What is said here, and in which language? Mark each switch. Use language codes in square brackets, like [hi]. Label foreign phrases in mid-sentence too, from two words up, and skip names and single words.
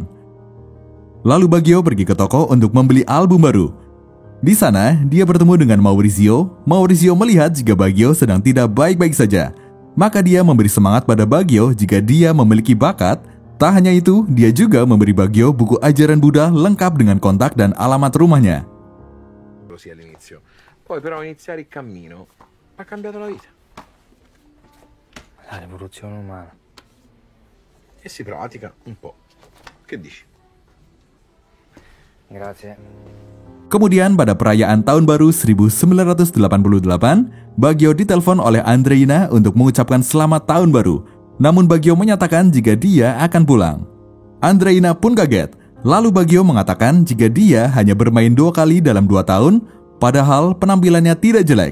[id] Lalu Baggio pergi ke toko untuk membeli album baru. Di sana, dia bertemu dengan Maurizio. Maurizio melihat jika Baggio sedang tidak baik-baik saja. Maka dia memberi semangat pada Baggio jika dia memiliki bakat. Tak hanya itu, dia juga memberi Baggio buku ajaran Buddha lengkap dengan kontak dan alamat rumahnya. [it] Così all'inizio. Poi però iniziare il cammino ha cambiato la vita. La rivoluzione umana. E si pratica un po'. Che dici? Grazie. [id] Kemudian pada perayaan Tahun Baru 1988, Baggio ditelepon oleh Andreina untuk mengucapkan selamat Tahun Baru. Namun Baggio menyatakan jika dia akan pulang. Andreina pun kaget. Lalu Baggio mengatakan jika dia hanya bermain 2 kali dalam 2 tahun, padahal penampilannya tidak jelek.